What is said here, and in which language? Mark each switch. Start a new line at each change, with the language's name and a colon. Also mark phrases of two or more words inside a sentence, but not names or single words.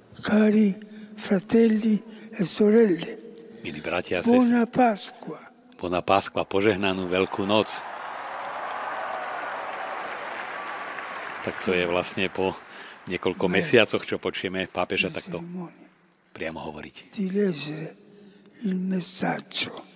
Italian: Cari fratelli e sorelle,
Slovak: Milí bratia a sestry,
Italian: buona Pasqua. Buona Pasqua,
Slovak: požehnanú Veľkú noc. Tak to je vlastne po niekoľko mesiacoch, čo počujeme pápeža takto priamo hovoriť.
Italian: Di leggere il messaggio.